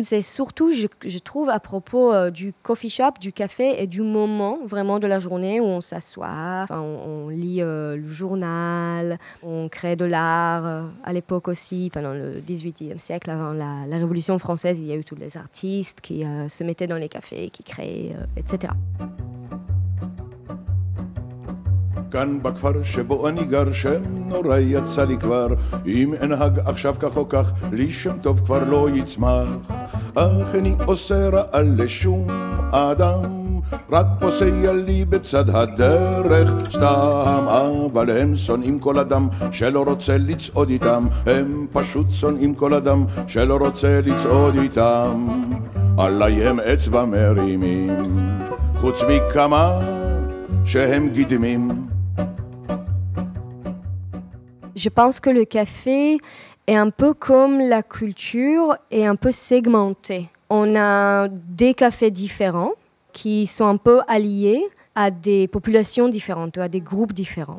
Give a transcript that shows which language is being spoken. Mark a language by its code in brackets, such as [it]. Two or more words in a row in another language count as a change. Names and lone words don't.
[fr] C'est surtout, je trouve, à propos du [en] coffee shop, [fr] du café et du moment vraiment de la journée où on s'assoit, on lit le journal, on crée de l'art. À l'époque aussi, pendant le XVIIIe siècle, avant la Révolution française, il y a eu tous les artistes qui se mettaient dans les cafés, qui créaient, etc. [he] כאן בכפר שבו אני גר שם נורא יצא לי כבר אם אנהג עכשיו כך או כך לי שם טוב כבר לא יצמח אך איני עושה רע לשום אדם רק פוסע לי בצד הדרך סתם אבל הם שונאים כל אדם שלא רוצה לצעוד איתם הם פשוט שונאים כל אדם שלא רוצה לצעוד איתם עליי הם אצבע מרימים חוץ מכמה שהם גידמים [fr] Je pense que le café est un peu comme la culture et un peu segmenté. On a des cafés différents qui sont un peu alliés à des populations différentes, à des groupes différents.